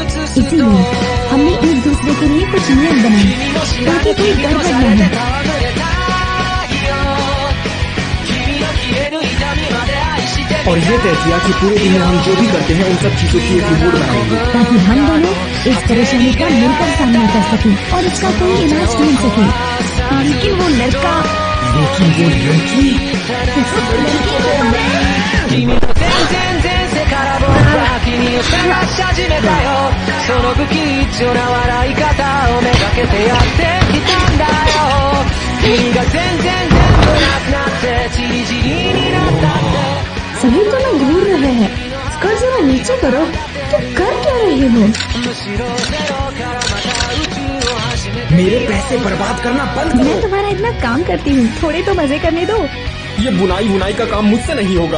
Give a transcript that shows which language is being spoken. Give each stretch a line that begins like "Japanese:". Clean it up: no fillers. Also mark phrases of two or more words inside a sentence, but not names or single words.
Hindi: इसीलिए हमने एक दूसरे के लिए कुछ नियम बनाए ताकि कोई गड़बड़ न हो। और ये तय किया कि पूरे दिन में हम जो भी करते हैं उन सब चीजों की एक रिपोर्ट बनाएंगे, ताकि हम दोनों इस परेशानी का मिलकर सामना कर सकें और इसका कोई इलाज ढूंढ सकें। लेकिन वो लड़की
Japanese: 君と全然前世から僕は君を探し始めたよ。その不吉祥な笑い方をめがけてやってきたんだよ。君が全然全部なくなってチリチリになったって。
Hindi: सभी तो लोग घूर रहे हैं। स्कर्ट जरा नीचे करो। तुम कर क्या रहे हो? मेरे पैसे बर्बाद करना बंद करो। मैं तुम्हारा इतना काम करती हूँ, थोड़े तो मजे करने दो। ये बुनाई का काम मुझसे नहीं होगा।